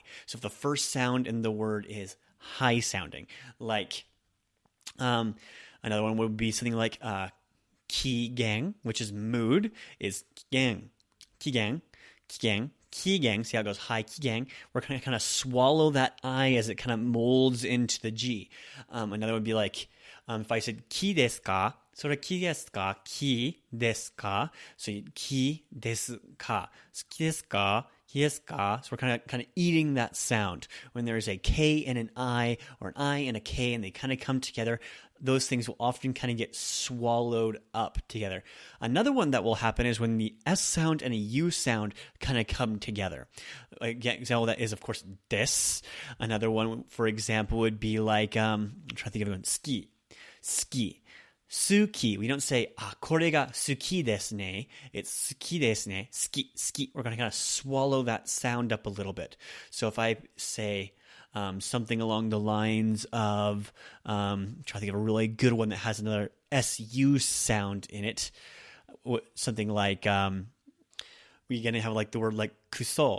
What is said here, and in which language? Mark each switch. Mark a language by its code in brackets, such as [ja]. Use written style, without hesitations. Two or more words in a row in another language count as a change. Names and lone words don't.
[en] So if the first sound in the word is high sounding, like another one would be something like kigang, which is mood, is kigang. See how it goes high, kigang. We're going to kind of swallow that I as it kind of molds into the G. Another would be like, if I said [ja] きですか, [en] so [ja] きですか、きですか, [en] so [ja] きですか, [en] so [ja] きですか、きですか. [en] So we're kind of eating that sound. When there's a K and an I, or an I and a K, and they kind of come together, those things will often kind of get swallowed up together. Another one that will happen is when the S sound and a U sound kind of come together. An example of that is, of course, des. Another one, for example, would be like, I'm trying to think of one, ski. Suki. We don't say, [ja] これが好きですね. [en] It's [ja] 好きですね. [en] Ski. We're going to kind of swallow that sound up a little bit. So if I say something along the lines of, I'm trying to think of a really good one that has another SU sound in it. Something like, we're going to have like the word like kuso.